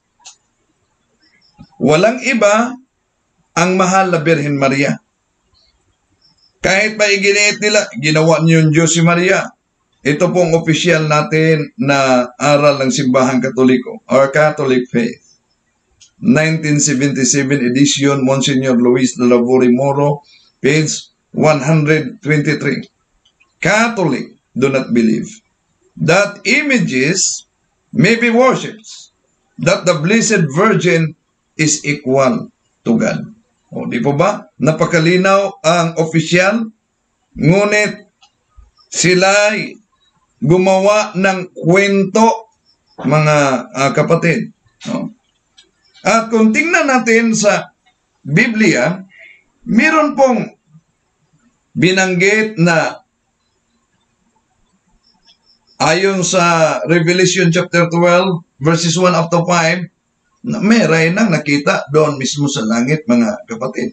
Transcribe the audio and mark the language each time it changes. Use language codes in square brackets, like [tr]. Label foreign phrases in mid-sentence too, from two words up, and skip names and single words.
[tl] Walang iba ang mahal na Birhen Maria. Kahit pa iginiit nila, ginawa niyo yung Diyos si Maria. Ito pong opisyal natin na aral ng Simbahang Katoliko, [en] or Catholic Faith. 1977 edition, Monsignor Luis de la Vore Moro, page 123. Catholic do not believe that images may be worshipped, that the Blessed Virgin is equal to God. [tl] O, di po ba? Napakalinaw ang opisyal, ngunit sila'y gumawa ng kwento, mga kapatid. No? At kung tingnan natin sa Biblia, meron pong binanggit na ayon sa [en] Revelation chapter 12, verses 1 up to 5, [tl] na may reynang nakita doon mismo sa langit, mga kapatid.